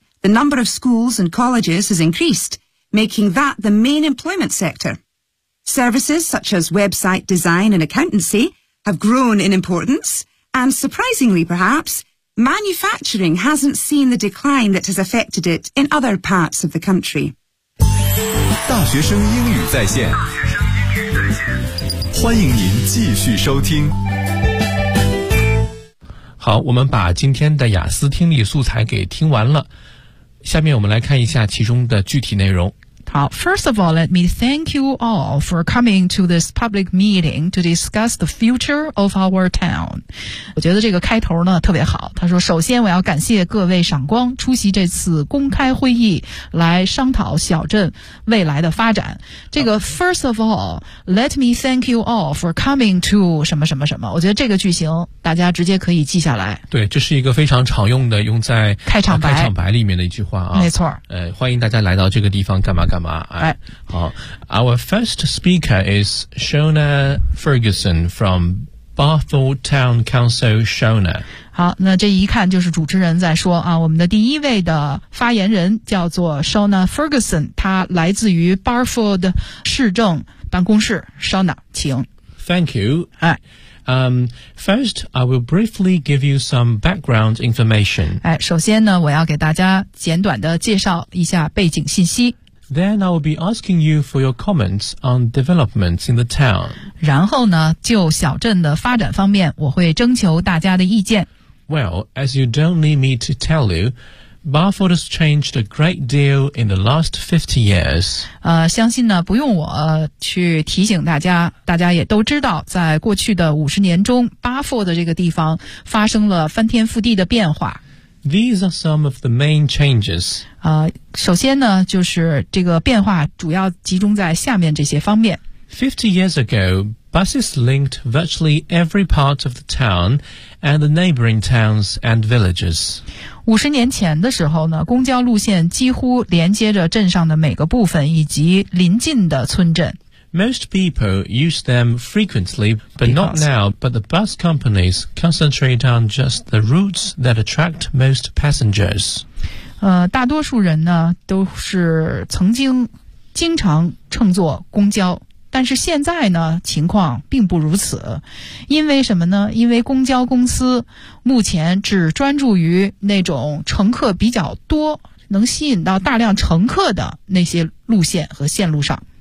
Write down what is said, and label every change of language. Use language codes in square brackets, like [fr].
[en] The number of schools and colleges has increased,making that the main employment sector. Services such as website design and accountancy have grown in importance, and surprisingly perhaps, manufacturing hasn't seen the decline that has affected it in other parts of the country. [zh] 大学生英语在线，欢迎您继续收听。好，我们把今天的雅思听力素材给听完了，下面我们来看一下其中的具体内容。 [en] 好, first of all, let me thank you all for coming to this public meeting to discuss the future of our town. [zh] 我觉得这个开头呢特别好。他说首先我要感谢各位赏光出席这次公开会议来商讨小镇未来的发展。这个 [en] first of all, let me thank you all for coming to [zh] 什么什么什么。我觉得这个句型大家直接可以记下来。对，这是一个非常常用的用在开场白、开场白里面的一句话啊。没错。欢迎大家来到这个地方干嘛干嘛、 [en] Our first speaker is Shona Ferguson from Barford Town Council. Shona. [zh] 好，那这一看就是主持人在说啊，我们的第一位的发言人叫做 Shona Ferguson， 她来自于 Barford 市政办公室。Shona， 请。 [en] Thank you. Hi. First, I will briefly give you some background information. [zh] 首先呢，我要给大家简短的介绍一下背景信息。 [en] Then I will be asking you for your comments on developments in the town. [zh] 然后呢，就小镇的发展方面，我会征求大家的意见。 [en] Well, as you don't need me to tell you, Barford has changed a great deal in the last 50 years. [zh] 相信呢，不用我去提醒大家，大家也都知道，在过去的50年中，Barford的这个地方发生了翻天覆地的变化。 [en] These are some of the main changes. [zh] 首先呢，就是这个变化主要集中在下面这些方面。 [en] 50 years ago, buses linked virtually every part of the town and the neighboring towns and villages. [zh] 50年前的时候呢，公交路线几乎连接着镇上的每个部分以及邻近的村镇。 [en] Most people use them frequently, but not now. But the bus companies concentrate on just the routes that attract most passengers. [zh] 大多数人呢都是曾经经常乘坐公交，但是现在呢情况并不如此。因为什么呢？因为公交公司目前只专注于那种乘客比较多，能吸引到大量乘客的那些路线和线路上。